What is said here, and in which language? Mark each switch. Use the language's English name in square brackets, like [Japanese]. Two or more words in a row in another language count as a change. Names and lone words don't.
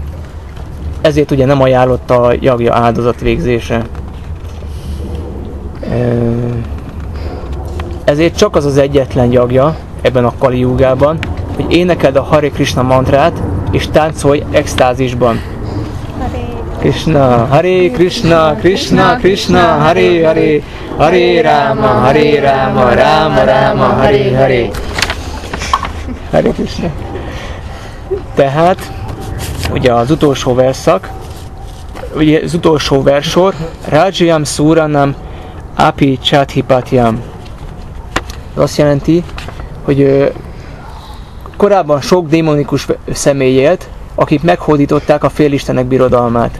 [Hungarian] Ezért ugye nem ajánlott a jagja áldozat végzése. Ezért csak az az egyetlen jagja ebben a Kali Jugában, hogy énekeld a Hare Krishna mantrát, és táncolj extázisban. [Sanskrit] कृष्ण, हरे कृष्ण, कृष्ण कृष्ण, हरे हरे, हरे राम, राम राम, हरे हरे. हरे कृष्ण. [Hungarian] Tehát, ugye az utolsó verszak, ugye az utolsó versor, [Sanskrit] राज्यं सुराणाम् अपि चाधिपत्यम्. [Hungarian] Azt jelenti, hogy korábban sok démonikus személy élt, akik meghódították a félistenek birodalmát.